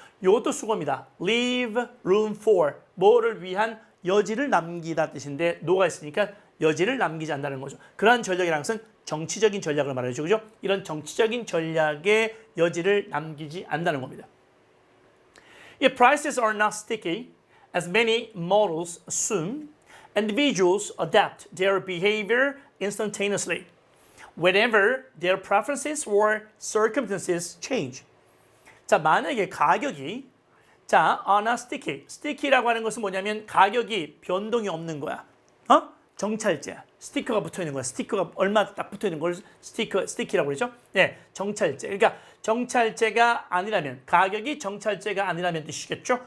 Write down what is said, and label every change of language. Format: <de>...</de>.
<ko>이것도 수고입니다.</ko> <en>Leave room for.</en> <ko>뭐를 위한 여지를 남기다 뜻인데 노가 있으니까 여지를 남기지 않는다는 거죠. 그러한 전략이라는 것은 정치적인 전략을 말하죠. 그죠? 이런 정치적인 전략의 여지를 남기지 않는다는 겁니다.</ko> <en>If prices are not sticky, as many models assume, Individuals adapt their behavior instantaneously whenever their preferences or circumstances change.</en> <ko>자, 만약에 가격이</ko> <en>on a sticky.</en> <ko>sticky라고 하는 것은 뭐냐면 가격이 변동이 없는 거야. 정찰제. 스티커가 붙어 있는 거야. 스티커가 얼마 딱 붙어 있는 걸 스티키라고 그러죠? 네, 정찰제. 그러니까 정찰제가 아니라면 가격이 정찰제가 아니라면 뜻이겠죠?</ko>